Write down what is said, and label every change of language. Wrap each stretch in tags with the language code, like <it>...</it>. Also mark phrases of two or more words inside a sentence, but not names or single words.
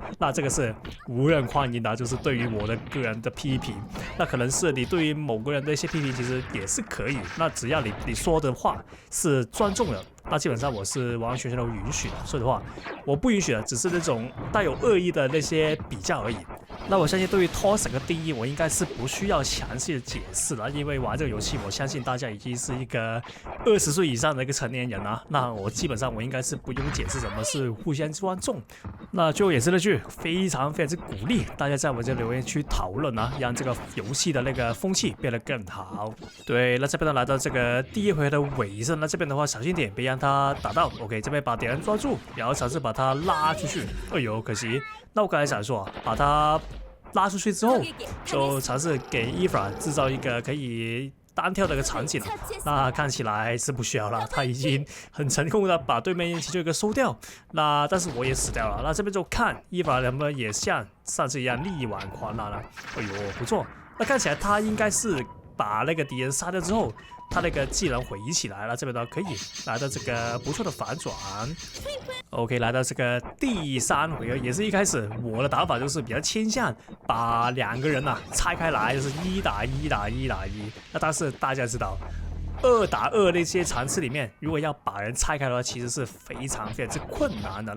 <zh>那這個是無人歡迎的，就是对於我的個人的批評。那可能是你對於某個人的一些批評其實也是可以，那只要你說的話是尊重的，那基本上我是完完全全都允許的。所以的話，我不允許的只是那種帶有惡意的那些比較而已。那我相信對於 toxic 的定義，我應該是不需要詳細的解釋了，因為玩這個遊戲，我相信大家已經是一個20歲以上的一個成年人啊。那我基本上我應該是不用解釋什麼是互相尊重。那最後也是那句，非常之鼓勵大家在我這留言區討論啊，讓這個遊戲的那個風氣變得更好。對，那這邊呢來到這個第一回合的尾聲，那這邊的話小心點，別讓他打到。OK， 這邊把敵人抓住，然後嘗試把他拉出去。哎呦，可惜。那我剛才想說，把他拉出去之後，就嘗試給EVA制造一個可以單挑的一個場景。那看起來是不需要了，他已經很成功的把對面其中一個收掉。那但是我也死掉了。那這邊就看EVA能不能也像上次一樣力挽狂瀾了。哎呦，不錯。那看起來他應該是把那個敵人殺掉之後，他那個技能回起來了，這邊的話可以來到這個不錯的反轉。OK， 來到這個第3回合，也是一開始我的打法就是比較傾向把2個人拆開來，就是1打1打1打1。那但是大家知道，2打2那些場次裡面，如果要把人拆開的話，其實是非常之困難的。</zh>